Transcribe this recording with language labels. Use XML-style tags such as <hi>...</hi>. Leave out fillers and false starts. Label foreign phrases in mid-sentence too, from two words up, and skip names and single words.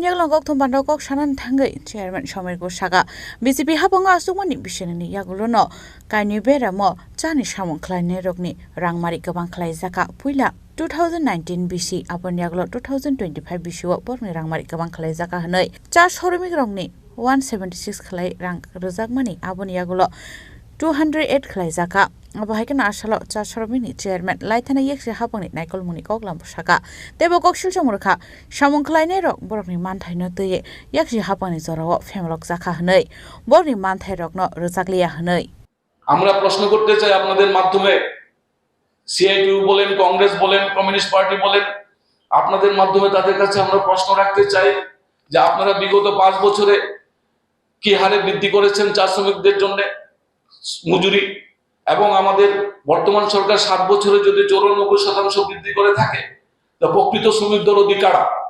<trp>Yaglong Gokthom Bandokok Sanan Tangai, Chairman Shomir Ghosh Saga, BJP Habonga Sumani Bishanani Yagulono, Kaini Beramo, Chani Shamon Klein Rogni, Rangmari Kabang Klai Zaka, Puila, 2019 BC, Abon Yaglo 2025 BC, Borni Rangmari Kabang Klai Zaka Hanoi, Charles Horimi Rogni, 176 Klai Rang Rozagmani, Abon Yagulo, 208 Klai Zaka. Abahikena asalo chasharmini chairman laithana yekse hapangni naikol muni koklam saka tebo kokshil chamurkha samung khlaine rok borokni manthai no tuye yekse hapangni jorao femlok zakha hnei borni manthai rok no rojaglia hnei</trp> <bn>আমরা প্রশ্ন করতে চাই আপনাদের মাধ্যমে সিআইটিউ বলেন কংগ্রেস বলেন কমিউনিস্ট পার্টি বলেন আপনাদের মাধ্যমে তাদের কাছে আমরা প্রশ্ন রাখতে চাই যে আপনারা বিগত 5 বছরে কি হারে বৃদ্ধি করেছেন চা শ্রমিকদের জন্য মজুরি এবং আমাদের বর্তমান সরকার 7 বছরে যদি 94% বৃদ্ধি করে থাকে, তা প্রকৃত শ্রমিক দরদি কারা?</bn>